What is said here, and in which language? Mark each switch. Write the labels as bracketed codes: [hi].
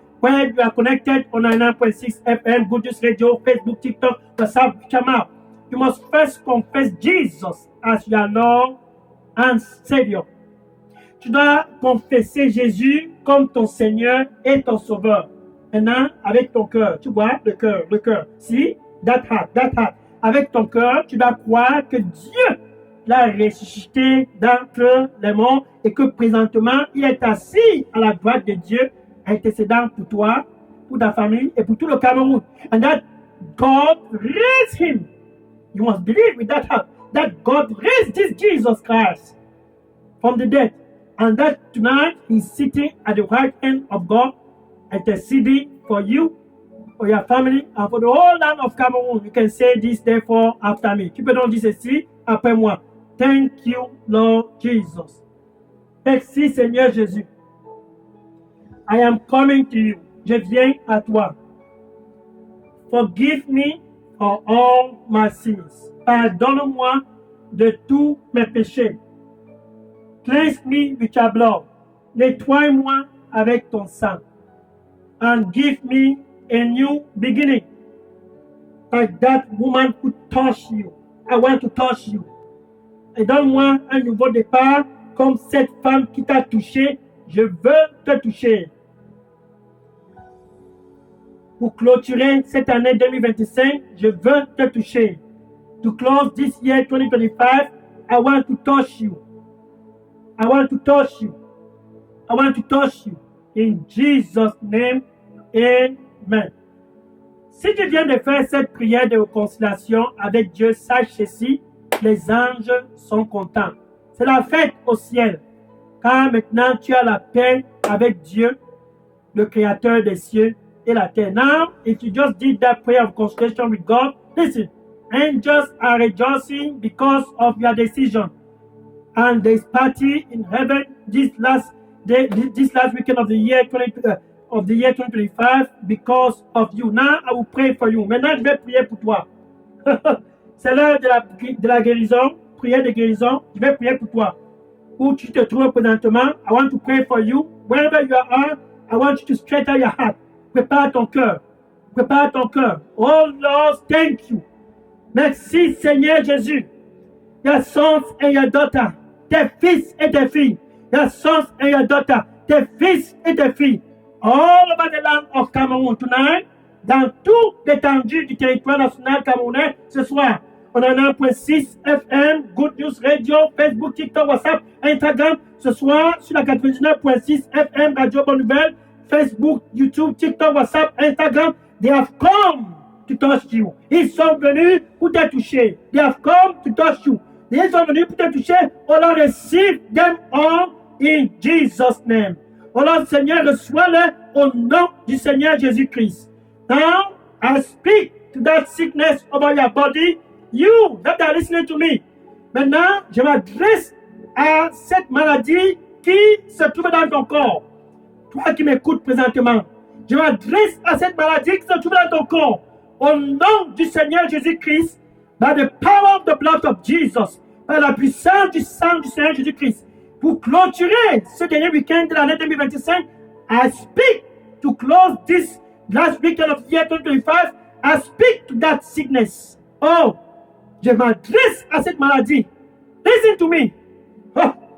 [en] Where you are connected on 99.6 FM, Good News Radio, Facebook, TikTok, WhatsApp, we come out. You must first confess Jesus as your Lord and Savior. [fr] Tu dois confesser Jésus comme ton Seigneur et ton Sauveur. Maintenant, avec ton cœur, tu vois, le cœur. Si, [en] that heart. [fr] Avec ton cœur, tu dois croire que Dieu l'a ressuscité d'entre les morts et que présentement, il est assis à la droite de Dieu, intercédant pour toi, pour ta famille et pour tout le Cameroun. [en] And that God raised him. You must believe with that heart that God raised this Jesus Christ from the dead. And that tonight he's sitting at the right hand of God, interceding for you, for your family, and for the whole land of Cameroon. You can say this therefore after me. [fr] Tu peux donc dire ceci après moi. [en] Thank you, Lord Jesus. [fr] Merci, Seigneur Jésus. [en] I am coming to you. [fr] Je viens à toi. [en] Forgive me for all my sins. [fr] Pardonne-moi de tous mes péchés. [en] Cleanse me with your blood. [fr] Nettoie-moi avec ton sang. [en] And give me a new beginning. Like that woman could touch you. I want to touch you. [fr] Et donne-moi un nouveau départ comme cette femme qui t'a touché. Je veux te toucher. Pour clôturer cette année 2025, je veux te toucher. [en] To close this year 2025, I want to touch you. I want to touch you. I want to touch you. In Jesus' name, amen. [fr] Si tu viens de faire cette prière de réconciliation avec Dieu, sache ceci, les anges sont contents. C'est la fête au ciel, car maintenant tu as la paix avec Dieu, le Créateur des cieux et la terre. [en] Now, if you just did that prayer of reconciliation with God, listen, angels are rejoicing because of your decision. And there's party in heaven this last weekend of the year 2025 because of you. Now I will pray for you. [fr] Maintenant, je vais prier pour toi. C'est l'heure de la guérison, prière de guérison. Je vais prier pour toi. Où tu te trouves présentement, [en] I want to pray for you. Wherever you are, I want you to straighten your heart. [fr] Prépare ton cœur. Prépare ton cœur. [en] Oh Lord, thank you. [fr] Merci Seigneur Jésus. [en] Your sons and your daughter, [fr] tes fils et tes filles. [en] Your sons and your daughter, [fr] tes fils et tes filles. [en] All over the land of Cameroon tonight, [fr] dans toute l'étendue du territoire national camerounais, ce soir, on a 1.6 FM, Good News Radio, Facebook, TikTok, WhatsApp, Instagram. Ce soir, sur la 99.6 FM, Radio Bonne Nouvelle, Facebook, YouTube, TikTok, WhatsApp, Instagram. [en] They have come to touch you. [fr] Ils sont venus pour te toucher. [en] They have come to touch you. [fr] Ils sont venus pour te toucher. [en] Oh Lord, receive them all in Jesus' name. [fr] Oh Lord, Seigneur, reçois-le au nom du Seigneur Jésus-Christ. [en] Now, I speak to that sickness over your body. You that are listening to me. [fr] Maintenant, je m'adresse à cette maladie qui se trouve dans ton corps. Toi qui m'écoutes présentement. Je m'adresse à cette maladie qui se trouve dans ton corps. Au nom du Seigneur Jésus-Christ, [en] by the power of the blood of Jesus, [fr] par la puissance du sang du Seigneur Jésus-Christ, pour clôturer ce dernier week-end de l'année 2025, [en] I speak to close this last weekend of the year 2025. I speak to that sickness. [fr] Oh, je m'adresse à cette maladie. [en] Listen to me. [fr] Oh.